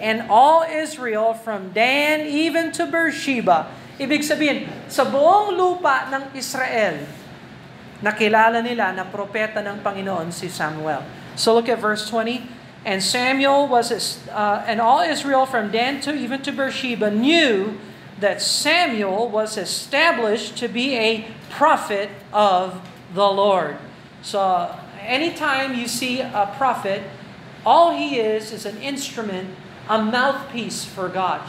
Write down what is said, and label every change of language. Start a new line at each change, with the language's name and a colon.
English: And all Israel from Dan even to Beersheba.
Filipino: Ibig sabihin, sa buong lupa ng Israel, nakilala nila na propeta ng Panginoon si Samuel.
English: So look at verse 20. And Samuel and all Israel from Dan to even to Beersheba knew that Samuel was established to be a prophet of the Lord. So anytime you see a prophet, all he is an instrument, a mouthpiece for God.